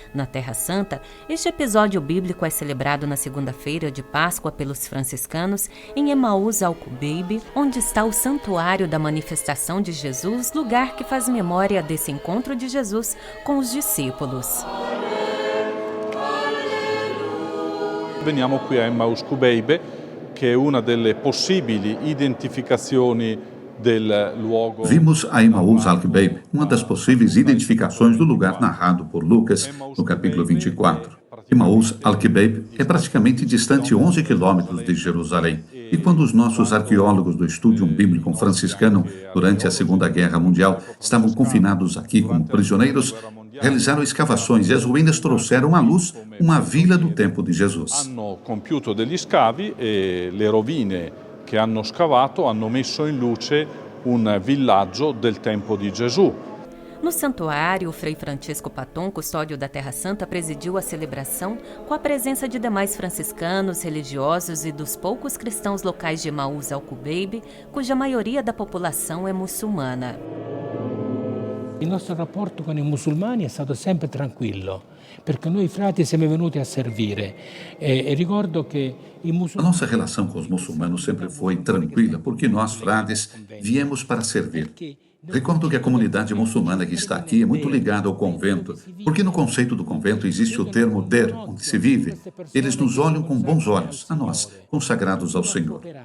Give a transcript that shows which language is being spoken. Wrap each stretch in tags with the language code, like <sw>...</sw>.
<pt>Na Terra Santa, este episódio bíblico é celebrado na segunda-feira de Páscoa pelos franciscanos em Emaús Alcubeib, onde está o Santuário da Manifestação de Jesus, lugar que faz memória desse encontro de Jesus com os discípulos.</pt> <it>Veniamo qui a Emmaus Cubeib, che è una delle possibili identificazioni del luogo.</it> <pt>Vimos a Emaús Alquibeib, uma das possíveis identificações do lugar narrado por Lucas no capítulo 24. Emaús Alquibeib é praticamente distante 11 quilômetros de Jerusalém. E quando os nossos arqueólogos do Studium Biblicum Franciscanum, durante a Segunda Guerra Mundial, estavam confinados aqui como prisioneiros, realizaram escavações e as ruínas trouxeram à luz uma vila do tempo de Jesus.</pt> <it>Hanno compiuto degli scavi e le rovine che hanno scavato hanno messo in luce un villaggio del tempo di Gesù.</it> <pt>No santuário, o Frei Francisco Paton, custódio da Terra Santa, presidiu a celebração com a presença de demais franciscanos, religiosos e dos poucos cristãos locais de Emaús Alcubeib, cuja maioria da população é muçulmana.</pt> <it>Il nostro rapporto con i musulmani è stato sempre tranquillo, perché noi frati siamo venuti a servire. E ricordo che i musulmani...</it> <pt>A nossa relação com os muçulmanos sempre foi tranquila, porque nós, frades, viemos para servir. Recordo que a comunidade muçulmana que está aqui é muito ligada ao convento, porque no conceito do convento existe o termo der, onde se vive. Eles nos olham com bons olhos, a nós, consagrados ao Senhor.</pt>